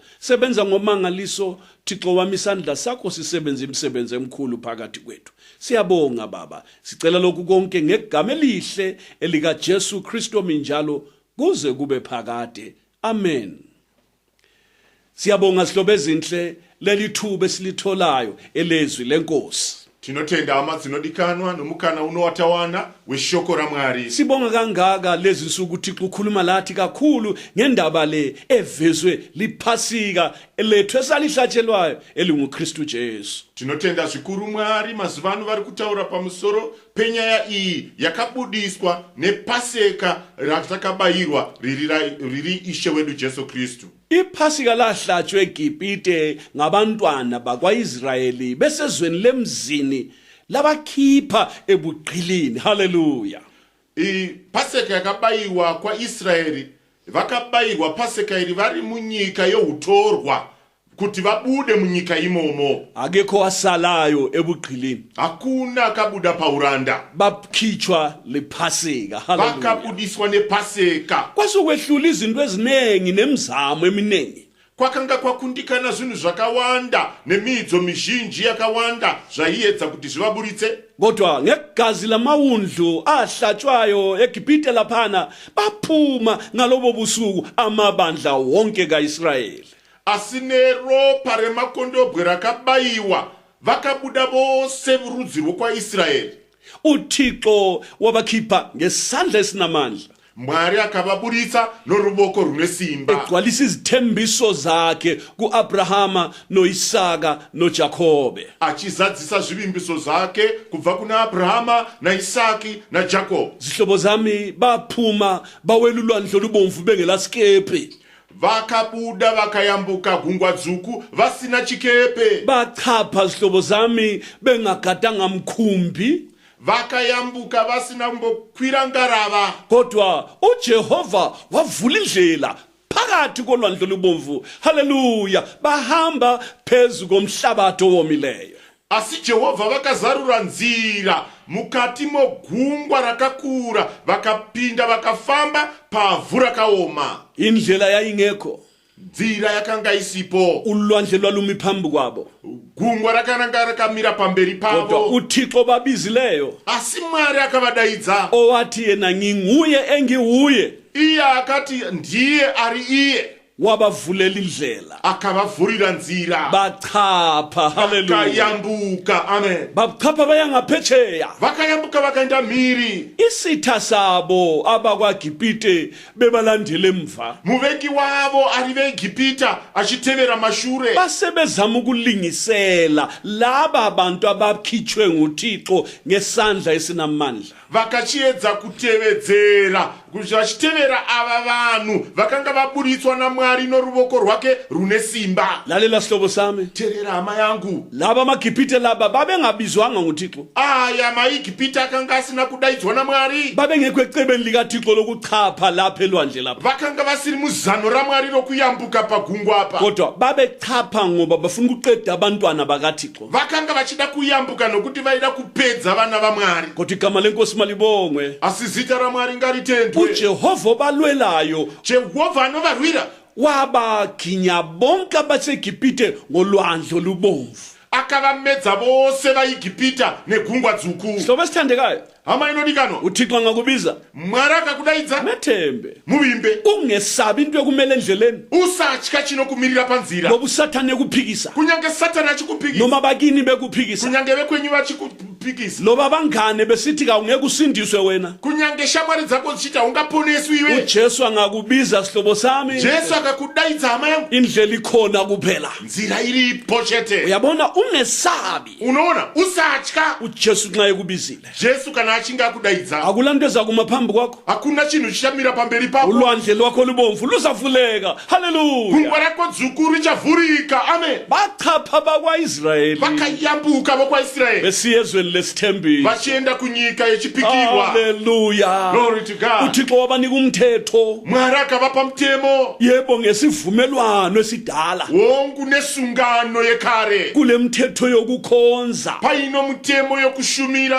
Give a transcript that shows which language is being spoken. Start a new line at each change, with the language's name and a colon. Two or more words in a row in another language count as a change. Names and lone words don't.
North Ndebele: Sebenza ngomangaliso Thixo wami, isandla sakho sisebenza imisebenzi emkhulu phakathi kwethu. Siyabonga baba, sicela lokhu konke ngegama elihle elika Jesu Kristo minjalo kuze kube phakade. Amen. Siyabonga sihlobo ezinhle leli thuba esilitholayo elezwi lenkosi.
Shona: Tinotenda amazinodikanwa nomukana unowatawana weshoko la Mwari.
North Ndebele: Sibonga kangaka lezi nsuku uThixo ukhuluma lathi kakhulu ngendaba le evezwe liphasika elethu esalihlatshelwayo elinguKristu Jesu.
Shona: Tinotenda zvikuru Mwari mazuvano vari kutaura pamusoro penyaya iyi yakabudiswa nepaseka ratakabayirwa riri Ishe wedu Jesu Kristu.
North Ndebele: Iphasika lahlatshwe eGibhite ngabantwana bakwaIsrayeli besezweni lemzini labakhipha ebuqilini. Haleluya.
Shona: Paseka yakabayiwa kwa Israeli, vakabayirwa paseka iri vari munyika youtorwa kuti vabude munyika imomo.
North Ndebele: Akekho wasalayo ebuqilini,
Shona: hakuna akabuda pauranda,
North Ndebele: bakhitshwa lephasika. Haleluya.
Shona: vakabudiswa nepaseka.
North Ndebele: Kwasokwehlula izinto ezinengi nemizamo eminengi.
Shona: Kwakanga kwakundikana zvinhu zvakawanda nemidzo mizhinji yakawanda zvaiedza kuti zvivaburitse.
North Ndebele: Kodwa ngegazi lamawundlu ahlatshwayo eGibhite laphana baphuma ngalobo busuku amabandla wonke kaIsrayeli.
Shona: Asine ropa remakondobwe rakabayiwa vakabuda vose rudzi rwokwaIsraeri.
North Ndebele: uThixo wabakhipha ngesandla esinamandla.
Shona: Mwari akavaburitsa noruboko rune simba,
North Ndebele: egcwalisa izithembiso zakhe kuAbrahama noIsaka noJakobe.
Shona: achizadzisa zvivimbiso zvake kubva kuna Abrahama naIsaki naJakob.
North Ndebele: Zihlobo zami baphuma bawela ulwandle olubomvu bengelasikepe.
Shona: Vakabuda vakayambuka gungwa dzvuku vasina chikepe.
North Ndebele: Bachapha zihlobo zami bengagadanga mkhumbi.
Shona: Vakayambuka vasina kumbokwira ngarava.
North Ndebele: Kodwa uJehova wavula indlela phakathi kolwandle olubomvu. Haleluya. Bahamba phezu komhlabathi owomileyo.
Shona: Asi Jehovha vakazarura nzira mukati mogungwa rakakura, vakapinda vakafamba pavhu rakaoma.
North Ndebele: Indlela yayingekho,
Shona: nzira yakanga isipo,
North Ndebele: ulwandle lwalumi phambi kwabo.
Shona: Gungwa rakananga rakamira pamberi pavo.
North Ndebele: Kodwa uThixo babizileyo,
Shona: asi Mwari akavadaidza,
North Ndebele: owathi yena nginguye engiwuye,
Shona: iye akati ndiye ari iye,
North Ndebele: wabavulela indlela,
Shona: akavavhurira nzira,
North Ndebele: bachapha. Haleluya.
Shona: vakayambuka. Amen.
North Ndebele: Bachapha bayangaphetsheya,
Shona: vakayambuka vakaenda mhiri.
North Ndebele: isitha sabo abakwaGibhite bebalandele emva.
Shona: Muvengi wavo ari veGibhita achitevera mashure.
North Ndebele: Basebezama ukulingisela laba abantu abakhitshwe nguThixo ngesandla esinamandla.
Shona: Vakachiedza kutevedzera kuti vachitevera ava vanhu vakanga vaburitswa naMwari Mwari noruvoko rwake rune simba.
North Ndebele: lalela sihlobo sami,
Shona: Terera hama yangu.
North Ndebele: laba maGibhithe laba babengabizwanga nguThixo,
Shona: Aya maIgibhita akanga asina kudaidzwa naMwari.
North Ndebele: babengekho ecebeni likaThixo lokuchapha lapha elwandle lapha,
Shona: Vakanga vasiri muzano raMwari rokuyambuka pagungwa apa.
North Ndebele: kodwa babechapha ngoba bafuna ukuqeda abantwana bakaThixo.
Shona: Vakanga vachida kuyambuka nokuti vaida kupedza vana vaMwari.
North Ndebele: Kodwa igama lenkosi malibongwe,
Shona: Asi zita raMwari ngaritendwe.
North Ndebele: uJehova obalwelayo
Shona: Jehovha anovarwira.
North Ndebele: wabaginya bonke abaseGibhithe ngolwandle olubomvu.
Shona: Akavamedza vose vaIgibhita negungwa dzvuku.
North Ndebele: Hlobo esithandekayo,
Shona: Hama inodikanwa.
North Ndebele: uThixo angakubiza
Shona: Mwari akakudaidza
North Ndebele: methembe,
Shona: muvimbe.
North Ndebele: ungesabi into ekumele endleleni,
Shona: Usatya chinokumirira panzira.
North Ndebele: ngoba uSathane ekuphikisa,
Shona: Kunyange Satani achikupikisa.
North Ndebele: noma bakini bekuphikisa,
Shona: Kunyange vekwenyu vachikupikisa.
North Ndebele: loba abangane besithi kawungeke usindiswe wena,
Shona: Kunyange shamwari dzako dzichita ungaponeswi iwe.
North Ndebele: uJesu angakubiza sihlobo sami.
Shona: Jesu akakudaidza hama yangu.
North Ndebele: Indlela ikhona kuphela.
Shona: Nzira iripo chete.
North Ndebele: Uyabona, ungesabi
Shona: Unoona usatya.
North Ndebele: uJesu nxa ekubizile.
Shona: Jesu kana achinga akudaidza.
North Ndebele: Akulanto ezakuma phambi kwakho,
Shona: Hakuna chinhu chichamira pamberi pako.
North Ndebele: ulwandle lwakho lubomvu luzavuleka. Haleluya.
Shona: Gungwa rako dzvuku richavhurika. Amen.
North Ndebele: Bachapha bakwaIsrayeli
Shona: Vakayambuka vokwaIsraeri.
North Ndebele: besiya ezweni lesithembiso.
Shona: Vachienda kunyika yechipikirwa. Haleluya.
English: Glory to God.
North Ndebele: uThixo wabanika umthetho,
Shona: Mwari akavapa mutemo.
North Ndebele: yebo ngesivumelwano esidala.
Shona: Wongu nesungano yekare.
North Ndebele: Kule mthetho yokukhonza
Shona: Paino mutemo yokushumira.